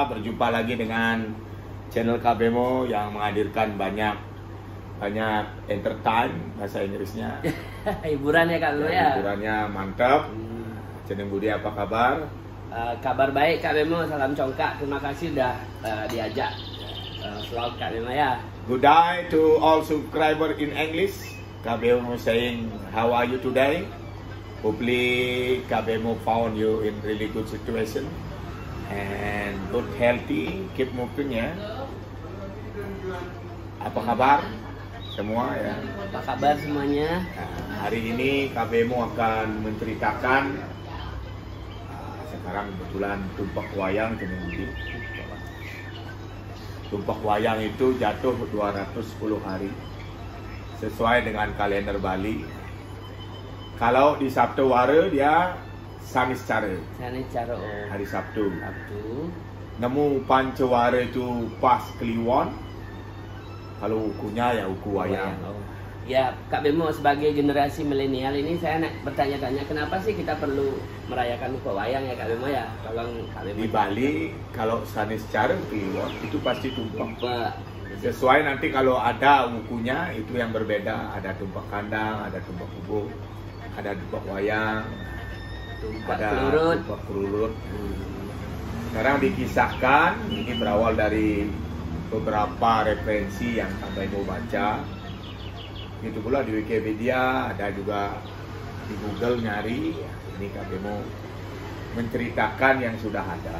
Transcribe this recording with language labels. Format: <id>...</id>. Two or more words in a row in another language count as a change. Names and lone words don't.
<id>Berjumpa lagi dengan channel Kak Bemo yang menghadirkan banyak entertain bahasa Inggrisnya. Hiburan ya Kak Bemo ya. Hiburannya mantap. Ceneng Budi, apa kabar? Kabar baik Kak Bemo, salam congkak. Terima kasih udah diajak vlog Kak Bemo ya.</id> <en>Good day to all subscriber in English. Kak Bemo saying, how are you today? Hopefully Kak Bemo found you in really good situation and good healthy, keep moving ya.</en> <id>Apa kabar semua ya? Apa kabar semuanya? Nah, hari ini Kak Bemo akan menceritakan sekarang kebetulan tumpak wayang Budi. Tumpak wayang itu jatuh 210 hari sesuai dengan kalender Bali. Kalau di Sabtu Wara dia Sanis Cara. Sanis Cara. Hari Sabtu. Nemu Pancawara itu pas Kliwon. Kalau ukunya ya uku wayang. Ya Kak Bemo, sebagai generasi milenial ini saya bertanya-tanya kenapa sih kita perlu merayakan uku wayang ya Kak Bemo ya? Tolong Kak Bemo. Di Bali kalau Sanis Cara Kliwon itu pasti tumpak. Sesuai nanti kalau ada ukunya itu yang berbeda. Ada tumpak kandang, ada tumpak kubu, ada tumpak wayang, ada tumpak kerurut. Sekarang dikisahkan, ini berawal dari beberapa referensi yang Kak Bemo baca. Itu pula di Wikipedia, ada juga di Google nyari. Ini Kak Bemo menceritakan yang sudah ada.</id>